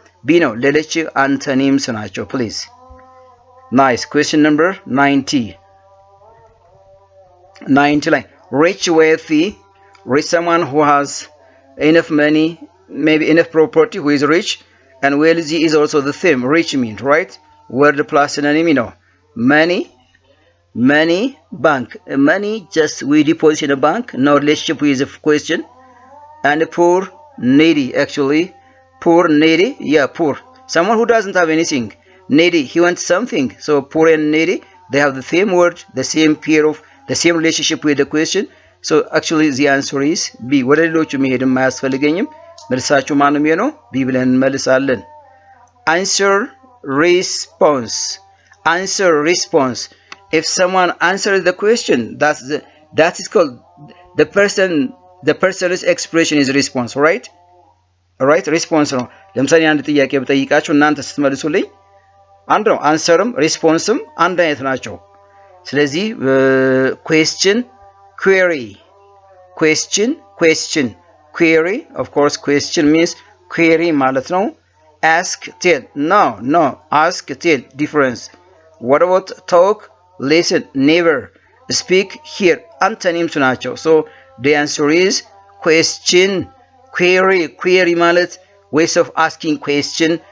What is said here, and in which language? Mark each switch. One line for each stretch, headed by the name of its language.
Amharic: B ነው። ሌሎች አንቶኒምስ ናቸው። please.
English: Nice. Question number 90. 90 ላይ rich, wealthy. Rich, someone who has enough money, maybe enough property, who is rich, and wealthy is also the same. Rich means, right? Word plus synonym, you know. Money, money, bank. Money just we deposit in a bank. No relationship with the question. And poor, needy, actually. Poor, needy. Yeah, poor. Someone who doesn't have anything. Needy, he wants something. So poor and needy, they have the same word, the same pair of, the same relationship with the question. So actually the answer is B.
Amharic: ወደ ሌሎቹ መሄድም አያስፈልገኝም። መልሳችሁ ማን ነው የሚሆነው? B ብለን እንመልሳለን።
English: Answer, response. Answer, response. If someone answers the question, that is called the person's expression is response, right? Right?
Amharic: Response ነው። ለምሳሌ አንድ ጥያቄ ብጠይቃችሁ እናንተ ስትመልሱልኝ አንድ ነው። አንሰርም ሪስፖንስም አንድ አይነት ናቸው። ስለዚህ
English: question, query. Question, question. Query, of course question means query
Amharic: ማለት ነው።
English: Ask, tell. No. Ask, tell. Difference. What about talk, listen, never. Speak, hear. Antonyms ናቸው. So the answer is question, query ማለት ways of asking question.